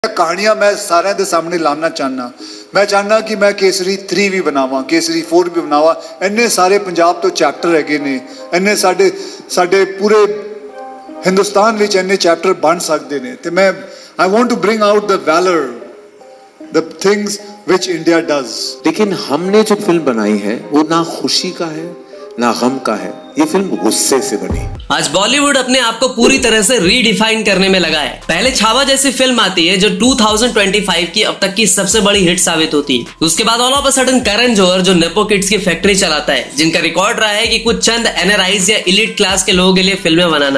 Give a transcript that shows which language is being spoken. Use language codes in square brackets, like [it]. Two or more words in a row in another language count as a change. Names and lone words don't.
[pa] ਕਹਾਣੀਆਂ ਮੈਂ ਸਾਰੇ ਦੇ ਸਾਹਮਣੇ ਲਿਆਣਾ ਚਾਹੁੰਨਾ। ਮੈਂ ਚਾਹੁੰਨਾ ਕਿ ਮੈਂ ਕੇਸਰੀ 3 ਵੀ ਬਣਾਵਾਂ, ਕੇਸਰੀ 4 ਵੀ ਬਣਾਵਾਂ। ਇੰਨੇ ਸਾਰੇ ਪੰਜਾਬ ਤੋਂ ਚੈਪਟਰ ਹੈਗੇ ਨੇ, ਇੰਨੇ ਸਾਡੇ ਪੂਰੇ ਹਿੰਦੁਸਤਾਨ ਵਿੱਚ ਇੰਨੇ ਚੈਪਟਰ ਬਣ ਸਕਦੇ ਨੇ। ਤੇ ਮੈਂ [en] I want to bring out the valour, the things which India does. [hi] लेकिन हमने जो फिल्म बनाई है वो ना खुशी का है ना गम का है, ये फिल्म गुस्से से बनी। आज बॉलीवुड अपने आप को पूरी तरह से रीडिफाइन करने में लगा है। पहले छावा जैसी फिल्म आती है जो 2025 की अब तक की सबसे बड़ी हिट साबित होती है। उसके बाद [en] all of a sudden [hi] करण जौहर जो [en] nepo kids [hi] की फैक्ट्री चलाता है, जिनका रिकॉर्ड रहा है कि कुछ चंद एनआरआईज या [en] elite class [hi] के लोगों के लिए फिल्में बनाना।